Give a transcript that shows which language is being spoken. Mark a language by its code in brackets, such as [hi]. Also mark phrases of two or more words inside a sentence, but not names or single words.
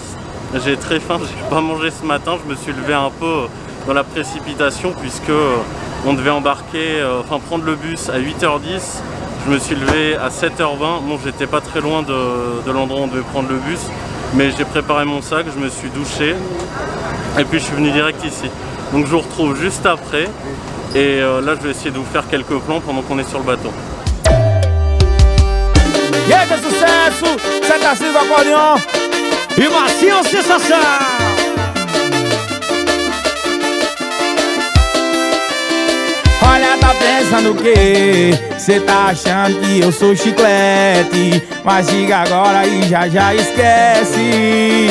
[fr] J'ai très faim, j'ai pas mangé ce matin, je me suis levé un peu dans la précipitation puisque on devait embarquer, prendre le bus à 8h10. Je me suis levé à 7h20, bon j'étais pas très loin de l'endroit où on devait prendre le bus, mais j'ai préparé mon sac, je me suis douché et puis je suis venu direct ici. Donc je vous retrouve juste après et là je vais essayer de vous faire quelques plans pendant qu'on est sur le bateau. [pt] E aí, que sucesso! Zé Tarcísio do acordeon e Marcinho Sensação! Olha, tá pensando o quê? Cê tá achando que eu sou chiclete, mas diga agora e já esquece.